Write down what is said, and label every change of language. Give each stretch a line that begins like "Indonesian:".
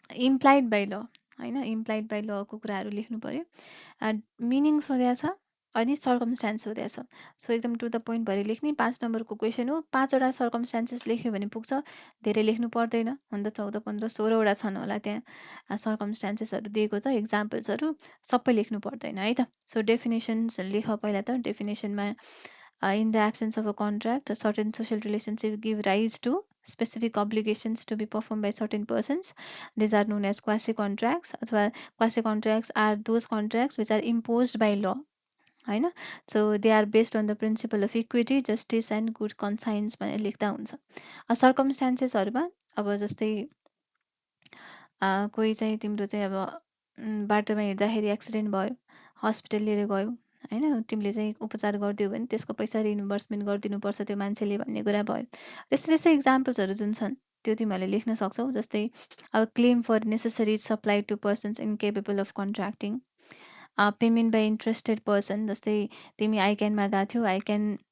Nepali: Implied by ल होइन implied by लको कुराहरू लेख्नु पर्यो मिनिङ सोधेको छ अनि सर्कमस्टान्स सोधेको छ सो एकदम टु द पोइन्ट भएर लेख्ने 5 नम्बरको क्वेसन हो 5वटा सर्कमस्टान्सेस लेख्यो भने पुग्छ धेरै लेख्नु पर्दैन हुन त 14 15 16वटा छन् होला त्यहाँ सर्कमस्टान्सेसहरू दिएको त इक्जाम्पल्सहरू सबै लेख्नु पर्दैन है त सो डेफिनेसन्स लेख पहिला त डेफिनेसनमा
English: in the absence of a contract, a certain social relationship give rise to specific obligations to be performed by certain persons. These are known as quasi-contracts. Quasi-contracts are those contracts which are imposed by law. होइन so they are based on the principle of equity justice and good conscience
Nepali: भनेर लेख्दा हुन्छ सर्कमस्टान्सेसहरूमा अब जस्तै कोही चाहिँ तिम्रो चाहिँ अब बाटोमा हिँड्दाखेरि एक्सिडेन्ट भयो हस्पिटल लिएर गयो होइन तिमीले चाहिँ उपचार गरिदियो भने त्यसको पैसा रिइम्बर्समेन्ट गरिदिनुपर्छ त्यो मान्छेले भन्ने कुरा भयो त्यस्तै त्यस्तै इक्जाम्पल्सहरू जुन छन् त्यो तिमीहरूले लेख्न सक्छौ जस्तै अब
English: claim for necessary supply to persons incapable of contracting payment by interested person
Nepali: जस्तै तिमी आइक्यानमा गएको थियौ आइक्यान